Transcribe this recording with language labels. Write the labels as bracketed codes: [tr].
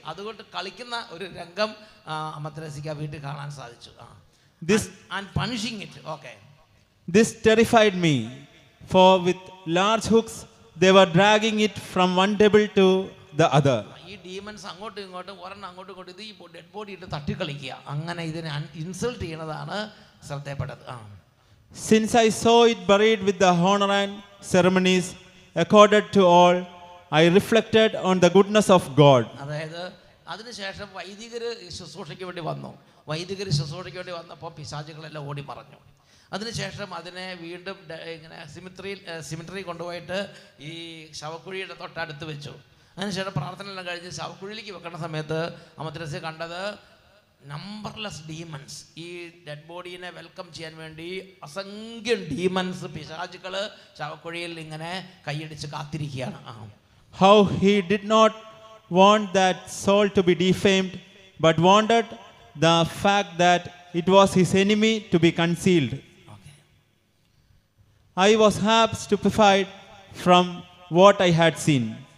[ml] അതുകൊണ്ട് കളിക്കുന്ന ഒരു രംഗം അമ്മത്രേസ്യക്ക് വീട്ടിൽ കാണാൻ സാധിച്ചു. [en] And punishing it. Okay. This terrified me, for with large hooks they were dragging it from one devil to the other. [ml] ഈ ഡീമൻസ് അങ്ങോട്ടും ഇങ്ങോട്ടും ഒരെണ്ണം അങ്ങോട്ടും ഇങ്ങോട്ടും ഇത് ഈ ഡെഡ് ബോഡി ഇട്ട് തട്ടിക്കളിക്കുക, അങ്ങനെ ഇതിനെ insult ചെയ്യണതാണ് ശ്രദ്ധയപ്പെട്ടത്. [en] Since I saw it buried with the honor and ceremonies accorded to all, I reflected on the goodness of God. [ml] അതായത് അതിനുശേഷം വൈദികർ ശുശ്രൂഷയ്ക്ക് വേണ്ടി വന്നു. വൈദികർ ശുശ്രൂഷയ്ക്ക് വേണ്ടി വന്നപ്പോൾ പിശാചുകളെല്ലാം ഓടി മറഞ്ഞു. അതിനുശേഷം അതിനെ വീണ്ടും ഇങ്ങനെ സിമിട്രി കൊണ്ടുപോയിട്ട് ഈ ശവക്കുഴിയുടെ തൊട്ടടുത്ത് വെച്ചു. അതിനുശേഷം പ്രാർത്ഥന എല്ലാം കഴിഞ്ഞ് ശവക്കുഴിയിലേക്ക് വെക്കുന്ന സമയത്ത് അമ്മത്രേസ്യ കണ്ടത് നമ്പർലെസ് ഡീമൻസ്. ഈ ഡെഡ് ബോഡീനെ വെൽക്കം ചെയ്യാൻ വേണ്ടി അസംഖ്യം ഡീമൻസ്, പിശാചുക്കൾ ശവക്കുഴിയിൽ ഇങ്ങനെ കൈയടിച്ച് കാത്തിരിക്കുകയാണ്. [en] How he did not want that soul to be defamed, but wanted the fact that it was his enemy to be concealed. Okay. I was half stupefied from what I had seen.